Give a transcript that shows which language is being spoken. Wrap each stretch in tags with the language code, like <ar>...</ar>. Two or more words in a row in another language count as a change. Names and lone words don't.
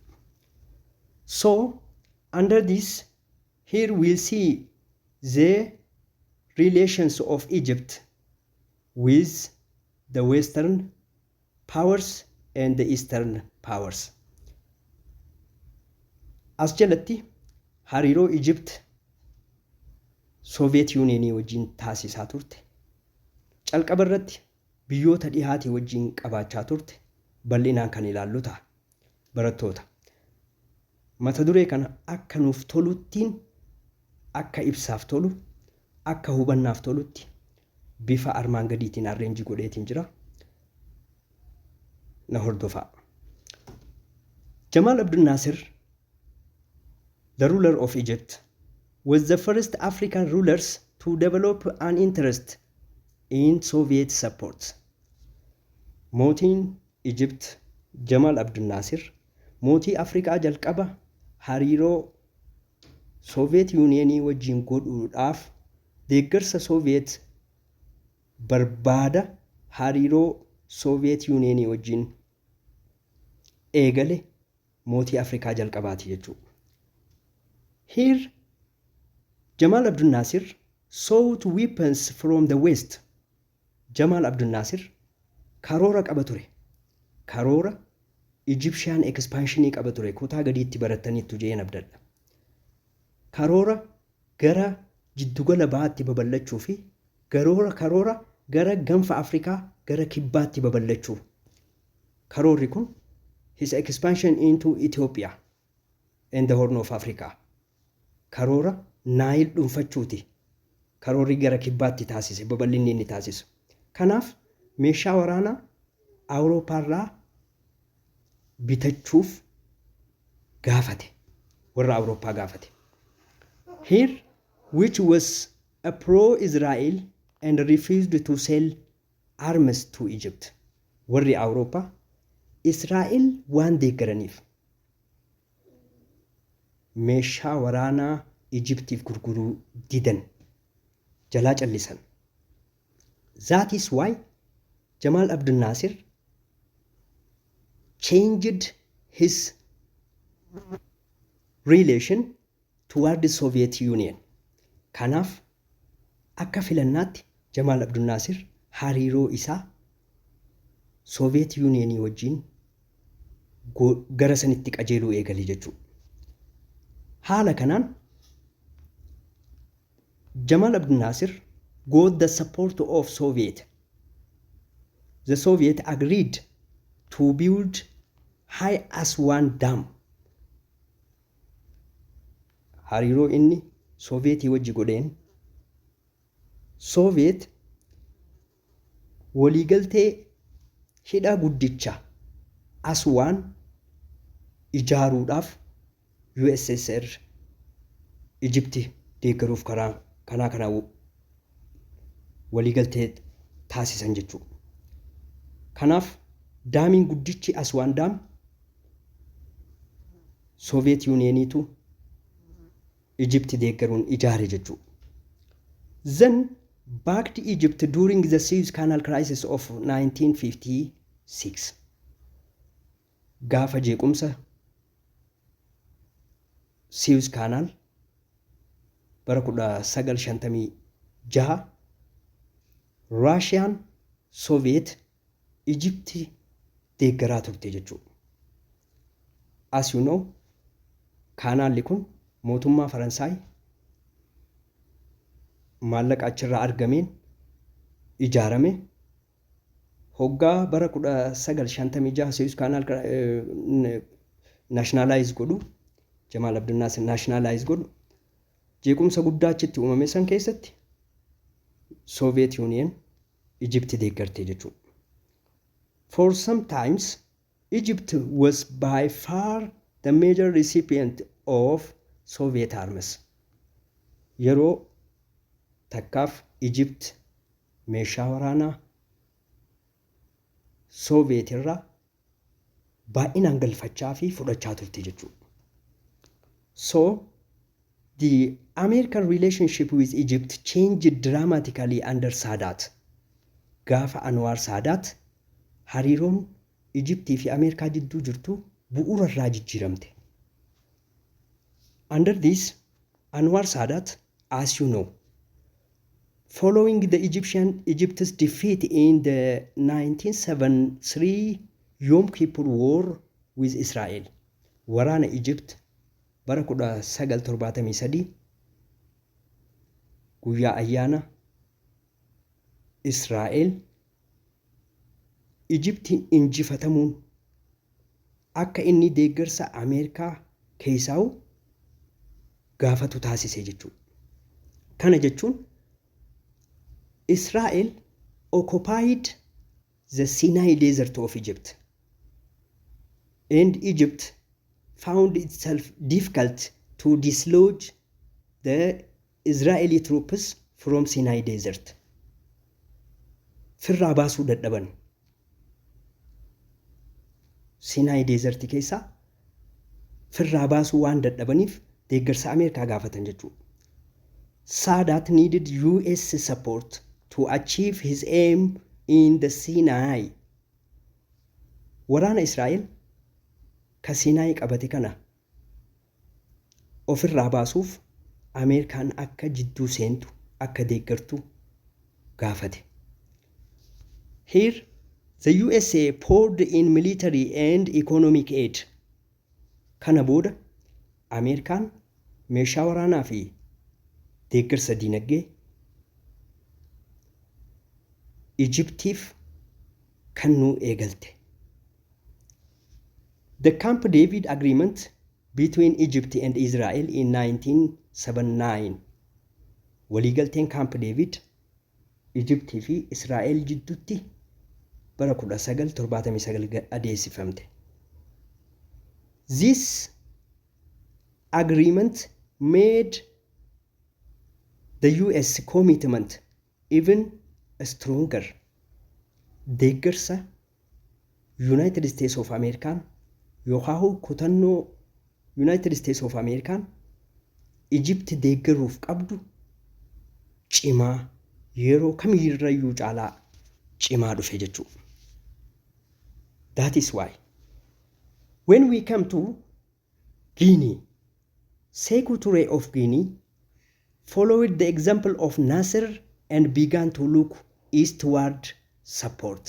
<en>So under this, here we'll see the relations of Egypt with the Western powers and the Eastern powers.</en> <om>As jalatti hariiroo Egypt Soviet Union wajjin taasisaa turte calqaba irratti biyyoota dhihaatii wajjin qabaachaa turte bal'inaan kan ilaallu ta'a barattoota. Mata duree kana akka nuuf toluttiin akka ibsaaf tolu akka hubannaaf tolutti bifa armaan gadiitiin arreenjii godheetiin jira. Na hordofaa.</om> <en>Jamal Abdel Nasser, the ruler of Egypt, was the first African rulers to develop an interest in Soviet support.</en> <om>Mootiin Egypt Jamal Abdel Nasser mootii Afrikaa jalqaba hariiroo Soviet Unionii wajjin godhuudhaaf deeggarsa Soviet barbaada hariiroo Soviet Unionii wajjin eegale mootii Afrikaa jalqabaati jechuudha.</om> <en>Here Jamal Abdel Nasser sought weapons from the West.</en> <om>Jamal Abdel Nasser karoora qaba ture. Karoora Egyptian expansionii qaba ture. Kutaa gadiitti barattaniittu jeen abdadha. Karoora gara jiddugala bahaatti babal'achuu fi karoora gara ganfa Afrikaa gara kibbaatti babal'achuu. Karoorri kun</om> <en>his expansion into Ethiopia and the Horn of Africa.</en> <om>Karoora Naayil dhuunfachuuti. Karoorri gara kibbaatti taasise babal'inni inni taasisu. Kanaaf meeshaa waraanaa Awurooppaarraa bitachuuf gaafate. Warra Awurooppaa gaafate.</om> <en>Here, which was a pro-Israel and refused to sell arms to Egypt.</en> <om>Warri Awurooppaa Israa'el waan deeggaraniif meeshaa waraanaa Egyptiif gurguruu didan jalaa callisan.</om> <en>That is why Jamal Abdel Nasser changed his relation toward the Soviet Union.</en> <om>Kanaaf akka filannaatti Jamal Abdel Nasser hariiroo isaa Soviet Unionii wajjin gara sanitti qajeeluu eegale jechuudha. Haala kanaan</om> <en>Jamal Abdel Nasser got the support of Soviet. The Soviet agreed to build High Aswan Dam.</en> <om>Hariiroo inni Sovietii wajji godheen Soviet waliigaltee hidha guddicha Aswan ijaaruudhaaf USSR Egypti deeggaruuf kanaa waliigaltee taasisan jechuudha. Kanaaf daamiin guddichi Aswan Dam Soviet Unioniitu Egypti deeggaruun ijaare jechuudha.</om> <en>Then backed Egypt during the Suez Canal crisis of 1956.</en> <om>Gaafa jeequmsa Suez Canal bara 1956 Russian Soviet Egypti deeggaraa turte jechuudha.</om> <en>As you know,</en> <om>kaanaalli kun mootummaa Faransaay maallaqa achirraa argameen ijaarame hoggaa bara 1956 Suez Canal nationalize godhu Jamal Abdel Nasser nationalize godhu jeequmsa guddaa achitti uumame san keessatti Soviet Union Egypt deeggarte jechuudha.</om> <en>For some times Egypt was by far the major recipient of Soviet arms.</en> <om>Yeroo takkaaf Egypt meeshaa waraanaa Soviet irraa baay'inaan galfachaa fi fudhachaa turte jechuudha.</om> <en>So the American relationship with Egypt changed dramatically under Sadat.</en> <om>Gaafa Anwar Sadat hariiroon Egyptii fi Ameerikaa jidduu jirtu bu'uura irraa jijjiiramte.</om> <en>Under this, Anwar Sadat, as you know, following the Egypt's defeat in the 1973 Yom Kippur War with Israel,</en> <om>waraana Egypt bara 1973 guyyaa ayyaana Israa'el Ijiptiin injifatamuun akka inni deeggarsa Ameerikaa keessaa'u gaafatu taasise jechuudha. Kana jechuun</om> <en>Israa'el occupied the Sinai desert of Egypt, and Egypt found itself difficult to dislodge the Israeli troops from Sinai desert.</en> <om>Firraa baasuu dadhaban. Sinai desert keessaa firraa baasuu waan dadhabaniif deeggarsa Ameerikaa gaafatan jechuudha.</om> <en>Sadat needed US support to achieve his aim in the Sinai.</en> <om>Waraana Israa'el ka Sinai qabate kana ofirraa baasuuf Ameerikaan akka jidduu seentu akka deeggartu gaafate.</om> <en>Here the USA poured in military and economic aid.</en> <om>Kana booda Ameerikaan meeshaa waraanaa fi deeggarsa diinagdee Egyptiif kennuu eegalte.</om> <en>The Camp David Agreement between Egypt and Israel in 1979.</en> <om>Waliigalteen Camp David Egyptii fi Israa'el jidduutti bara 1979 adeemsifamte.</om> <en>This agreement made the US commitment even stronger.</en> <om>Deeggarsa United States of America yookaan kutannoo United States of America Egypt deeggaruuf qabdu cimaa yeroo kamiirrayyuu caalaa cimaa dhufe jechuudha.</om> <en>That is why when we come to Guinea, Sékou Touré of Guinea followed the example of Nasser and began to look eastward support.</en>